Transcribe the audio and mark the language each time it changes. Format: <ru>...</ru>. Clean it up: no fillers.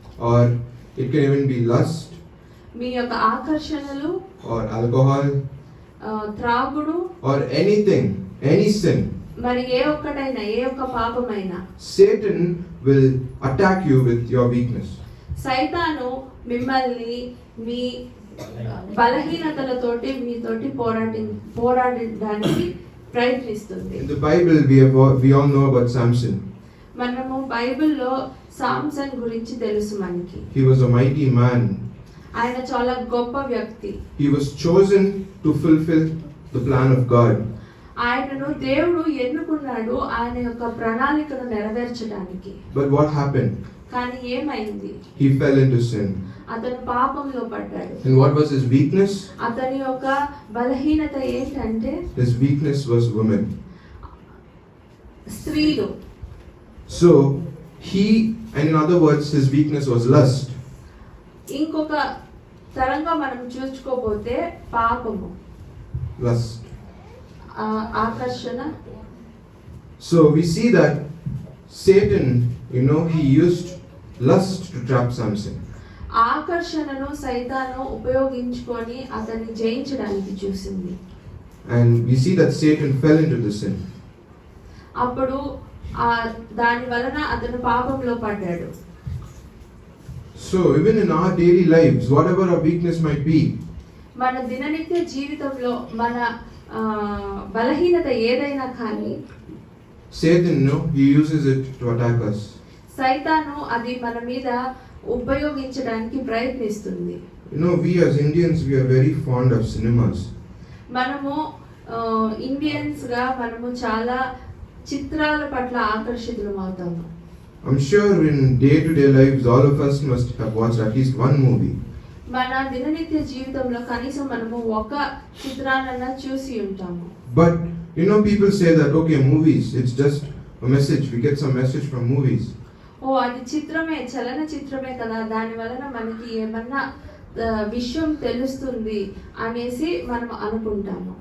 <en>or it can even be lust,</en> <te>మీ యొక్క ఆకర్షణలు,</te> <en>or alcohol,</en> <te>త్రాగుడు,</te> <en>or anything, any sin,</en> <te>మరి ఏ ఒక్కటైనా ఏ ఒక్క పాపమైనా</te> <en>Satan will attack you with your weakness.</en> <te>సైతాను మిమ్మల్ని మీ బలహీనతలతోటి మీతోటి పోరాడడానికి ప్రయత్నిస్తుంది.</te> <en>In the Bible, we all know about Samson.</en> <te>మనము బైబిల్లో సామ్సన్ గురించి తెలుసు మనకి.</te> <en>He was a mighty man.</en> <te>ఆయన చాలా గొప్ప వ్యక్తి.</te> <en>He was chosen to fulfill the plan of God.</en> <te>ఆయనను దేవుడు ఎన్నుకున్నాడు ఆయన యొక్క ప్రణాళికను నెరవేర్చడానికి.</te> <en>But what happened?</en> <te>కానీ ఏమైంది?</te> <en>He fell into sin.</en> <te>అతను పాపంలో పడ్డాడు.</te> <en>And what was his weakness?</en> <te>అతని యొక్క బలహీనత ఏంటంటే</te> <en>His weakness was women.</en> <te>స్త్రీలు.</te> <en>So and in other words, his weakness was lust.</en> <te>ఇంకొక తరంగా మనం చూసుకోపోతే పాపము,</te> <en>Lust.</en> <te>ఆకర్షణ.</te> <en>So we see that Satan, he used lust to trap Samson.</en> <te>ఆకర్షణను సైతాను ఉపయోగించుకొని అతన్ని జయించడానికి చూసింది.</te> <en>And we see that Satan fell into the sin.</en> <te>అప్పుడు దాని వలన అతను పాపంలో పడ్డాడు.</te> <en>So even in our daily lives, whatever our weakness might be,</en> <te>మన దిననిత్య జీవితంలో మన బలహీనత ఏదైనా కానీ</te> <en>Satan, he uses it to attack us.</en> <te>సైతాను అది మన మీద ఉపయోగించడానికి ప్రయత్నిస్తుంది.</te> <en>We as Indians, we are very fond of cinemas.</en> <te>మనము ఇండియన్స్ గా మనము చాలా చిత్రాల పట్ల ఆకర్షితులం అవుతాము.</te> <en>I'm sure in day-to-day lives, all of us must have watched at least one movie.</en> <te>మన దిననిత్య జీవితంలో కనీసం మనము ఒక చిత్రాన్నైనా చూసి ఉంటాము.</te> <en>But people say that okay, movies, it's just a message. We get some message from movies.</en> <te>అది చిత్రమే, చలన చిత్రమే కదా, దాని వలన మనకి ఏమన్నా విషయం తెలుస్తుంది అనేసి మనం అనుకుంటాము.</te>